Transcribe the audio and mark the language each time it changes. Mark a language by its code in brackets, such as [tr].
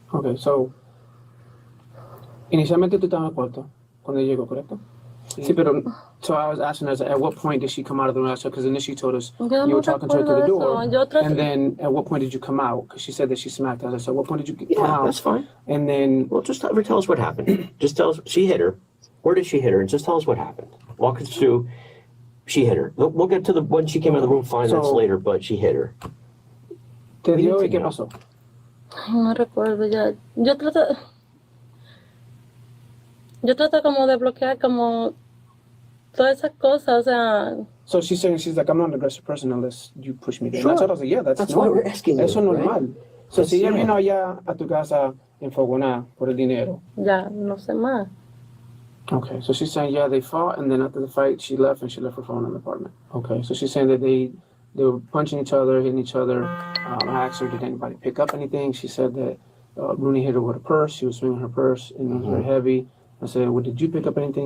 [en] Okay, so [es] inicialmente tú estabas en el cuarto cuando ella llegó, ¿correcto? Sí, pero [en] so I was asking us at what point did she come out of the room? Because initially she told us you were talking to her through the door, and then at what point did you come out? Because she said that she smacked us. So at what point did you come out? That's fine. And then, well, just tell us what happened. Just tell us she hit her. Where did she hit her? And just tell us what happened. Walk us through. She hit her. We'll get to when she came out of the room 5 minutes later, but she hit her. [es] ¿Te dio y qué pasó? No recuerdo ya. Yo trato como de bloquear como todas esas cosas, o sea. [en] So she's like, I'm not an aggressive person unless you push me. Sure. And I was like, yeah, that's why we're asking you. [es] Eso es normal. [en] Right? [es] So si ella vino allá a tu casa enfogonada por el dinero. Ya, no sé más. [en] Okay, so she's saying, yeah, they fought, and then after the fight, she left, and she left her phone in the apartment. Okay, so she's saying that they were punching each other, hitting each other. I asked her, did anybody pick up anything? She said that Rooney hit her with a purse. She was swinging her purse, and it was very heavy. I said, well, did you pick up anything?